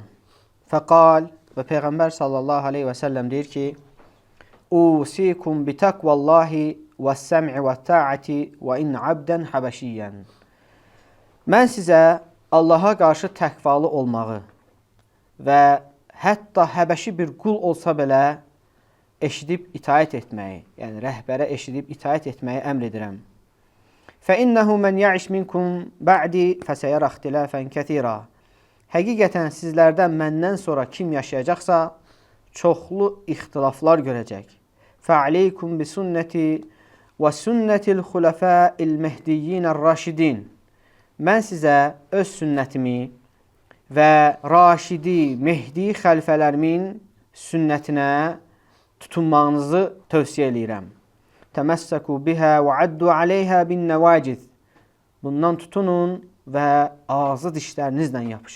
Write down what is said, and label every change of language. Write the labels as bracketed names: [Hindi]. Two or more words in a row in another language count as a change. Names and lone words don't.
[Azerbaijani] Fəqal və Peyğəmbər [Arabic] صلى الله عليه وسلم [Azerbaijani] deyir ki, [Arabic] أوصيكم بتقوى الله والسمع والطاعة وإن عبدا حبشيا. [Azerbaijani] Mən sizə Allaha qarşı təqvalı olmağı və hətta həbəşi bir qul olsa belə eşidib itaət etməyi, yəni rəhbərə eşidib itaət etməyi əmr edirəm. [Arabic] فَإِنَّهُ مَنْ يَعِشْ مِنْكُمْ بَعْدِ فَسَيَرَ اخْتِلَافًا كَثِيرًا. [Azerbaijani] Həqiqətən sizlərdən məndən sonra kim yaşayacaqsa, çoxlu ixtilaflar görəcək. [Arabic] فَعَلَيْكُمْ بِسُنَّةِ وَسُنَّةِ الْخُلَفَاءِ الْمَهْدِيِّينَ الرَّاشِدِينَ. [Azerbaijani] Mən sizə öz sünnətimi və Raşidi, Mehdi xəlifələrimin sünnətinə tutunmağınızı tövsiyə eləyirəm. [Arabic] تمسكوا بها وعضوا عليها بالنواجذ. [Azerbaijani] Bundan tutunun və ağzı dişlərinizlə yapışın.